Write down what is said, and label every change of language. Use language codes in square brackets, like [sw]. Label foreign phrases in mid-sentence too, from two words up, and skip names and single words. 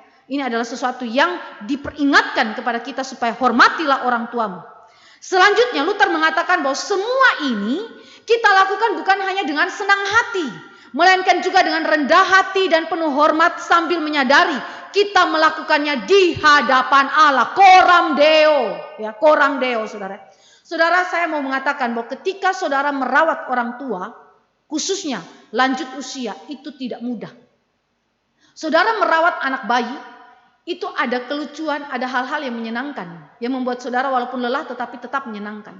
[id] Ini adalah sesuatu yang diperingatkan kepada kita supaya hormatilah orang tuamu. Selanjutnya Luther mengatakan bahwa semua ini kita lakukan bukan hanya dengan senang hati, melainkan juga dengan rendah hati dan penuh hormat sambil menyadari kita melakukannya di hadapan Allah. [la] Coram Deo, ya, coram Deo, [id] saudara. Saudara, saya mau mengatakan bahwa ketika saudara merawat orang tua, khususnya lanjut usia, itu tidak mudah. Saudara merawat anak bayi, itu ada kelucuan, ada hal-hal yang menyenangkan, yang membuat saudara walaupun lelah tetapi tetap menyenangkan.